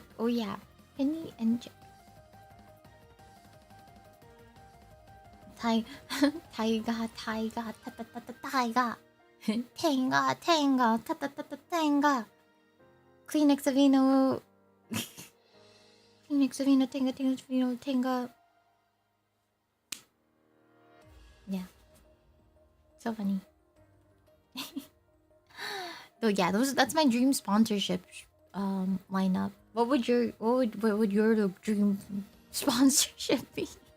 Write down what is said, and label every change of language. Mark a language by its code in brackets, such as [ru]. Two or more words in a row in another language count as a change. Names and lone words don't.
[en] Oh yeah, penny and chip. Taiga, taiga, ta ta ta ta taiga. Tenga, tenga, ta ta ta ta tenga. Kleenex Avino. Kleenex Avino, tenga, tenga, Avino, tenga. Yeah. So funny. So yeah, that's my dream sponsorship lineup. What would your dream sponsorship be?